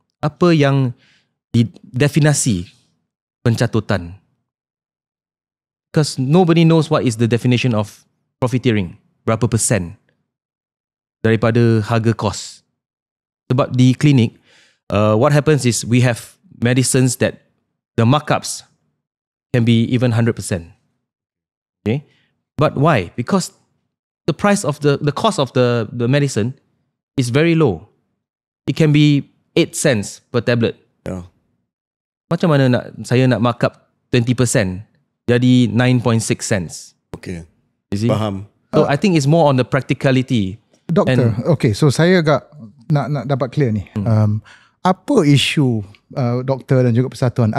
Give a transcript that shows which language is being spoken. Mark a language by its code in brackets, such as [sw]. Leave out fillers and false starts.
[ms] Apa yang definisi pencatutan? [en] Because nobody knows what is the definition of profiteering. [ms] Berapa persen daripada harga kos. Sebab di klinik, [en] what happens is we have medicines that the markups can be even 100%. Okay? But why? Because the price of the cost of the medicine is very low. It can be 8 cents per tablet. [ms] Macam mana saya nak [en] markup 20% [ms] jadi [en] 9.6 cents? Okay. [ms] Faham. [en] So I think it's more on the practicality. [ms] Doktor, okay, so saya agak nak dapat clear ni. Apa isu doktor dan juga persatuan?